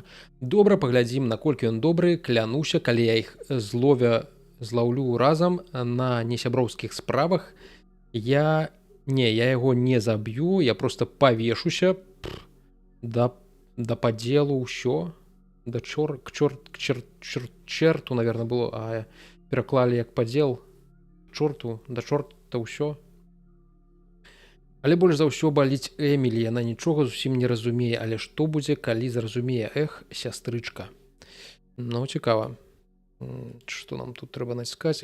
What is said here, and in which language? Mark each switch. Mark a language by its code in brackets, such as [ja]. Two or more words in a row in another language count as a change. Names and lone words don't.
[be] Добра, паглядзім, наколькі ён добры. Клянуся, калі я іх злаўлю разам на несяброўскіх справах, я яго не заб'ю, я просто павешуся да падзелу ўсё. [ru] Да черту, наверное, было, [be] а пераклалі як падзел чорту, да чорта ўсё. Але больш за ўсё баліць Эмілі, яна нічога зусім не разумее, але што будзе, калі зразумее? Эх, сястрычка. Ну, цікава. Што нам тут трэба націскаць?